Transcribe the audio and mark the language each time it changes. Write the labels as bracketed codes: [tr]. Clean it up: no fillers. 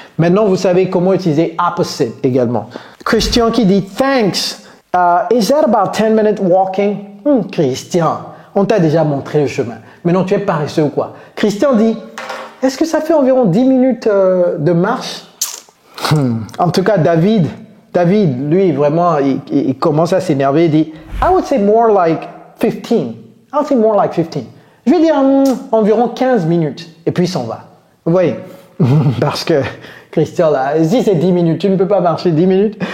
[fr] Maintenant, vous savez comment utiliser opposite également. Christian qui dit thanks. [en] Is that about 10 minutes walking? [fr] Christian, on t'a déjà montré le chemin. Maintenant, tu es paresseux ou quoi? Christian dit, est-ce que ça fait environ 10 minutes de marche? En tout cas, David, lui, vraiment, il commence à s'énerver. Il dit, [en] I would say more like 15. I would say more like 15. [fr] Je vais dire environ 15 minutes. Et puis, il s'en va. Vous voyez? Parce que Christian, là, si c'est 10 minutes, tu ne peux pas marcher 10 minutes.